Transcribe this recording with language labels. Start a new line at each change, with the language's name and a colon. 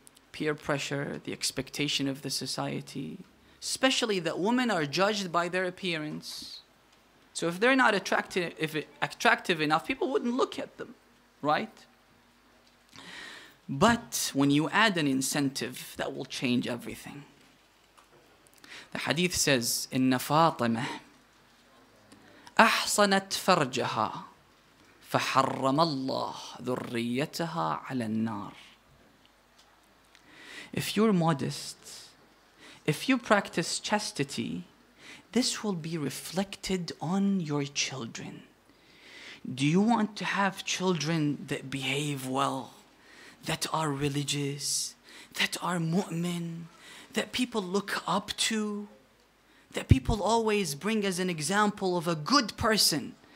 English: Peer pressure, the expectation of the society, especially that women are judged by their appearance. So if they're not attractive enough, people wouldn't look at them, right? But when you add an incentive, that will change everything.
Arabic: The hadith says, إن فاطمة أحصنت فرجها فحرم الله ذريتها على النار.
English: If you're modest, if you practice chastity, this will be reflected on your children. Do you want to have children that behave well, that are religious, that are mu'min, that people look up to, that people always bring as an example of a good person?